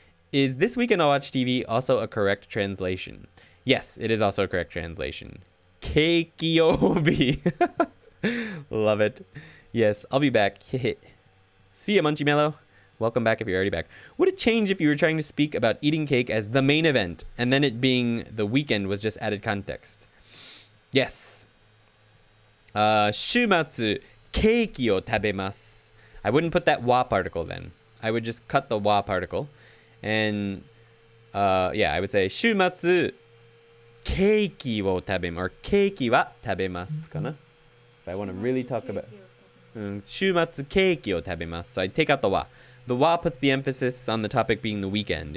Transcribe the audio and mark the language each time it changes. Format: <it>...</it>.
<en>Is this weekend I'll watch TV also a correct translation? Yes, it is also a correct translation. Keikyobi. Love it. Yes, I'll be back. See ya, Munchy Mellow. Welcome back if you're already back. Would it change if you were trying to speak about eating cake as the main event, and then it being the weekend was just added context? Yes.</en> <ja>週末ケーキを食べます.</ja> <en>I wouldn't put that wa particle then. I would just cut the wa particle. And yeah, I would say</en> <ja>週末ケーキを食べます.</ja> <en>Or</en> <ja>ケーキは食べますかな?</ja> <en>If I want to really talk about</en> <ja>週末ケーキを食べます.</ja> <en>So I take out the wa. The wa puts the emphasis on the topic being the weekend.</en>